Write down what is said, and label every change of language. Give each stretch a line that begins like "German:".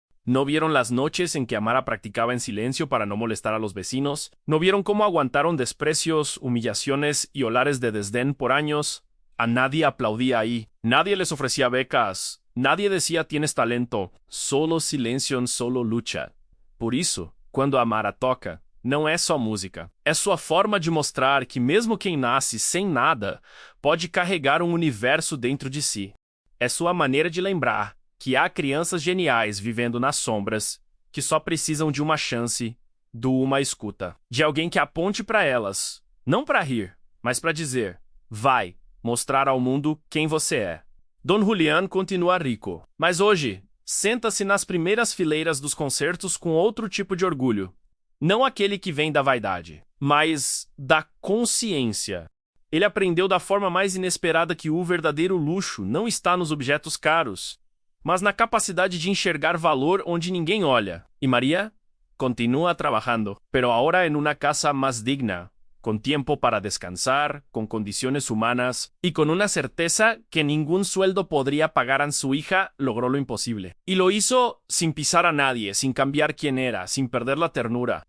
Spanish: ¿No vieron las noches en que Amara practicaba en silencio para no molestar a los vecinos? ¿No vieron cómo aguantaron desprecios, humillaciones y olares de desdén por años? A nadie aplaudía ahí, nadie les ofrecía becas, nadie decía tienes talento, solo silencio, solo lucha.
Portuguese: Por isso, quando Amara toca, não é só música, é sua forma de mostrar que mesmo quem nasce sem nada pode carregar um universo dentro de si. É sua maneira de lembrar que há crianças geniais vivendo nas sombras, que só precisam de uma chance, de uma escuta, de alguém que aponte para elas, não para rir, mas para dizer, vai, mostrar ao mundo quem você é. Don Julián continua rico, mas hoje, senta-se nas primeiras fileiras dos concertos com outro tipo de orgulho. Não aquele que vem da vaidade, mas da consciência. Ele aprendeu da forma mais inesperada que o verdadeiro luxo não está nos objetos caros, mas na capacidade de enxergar valor onde ninguém olha.
Spanish: E María continúa trabajando, pero ahora en una casa más digna, con tiempo para descansar, con condiciones humanas y con una certeza que ningún sueldo podría pagar a su hija, logró lo imposible. Y lo hizo sin pisar a nadie, sin cambiar quién era, sin perder la ternura.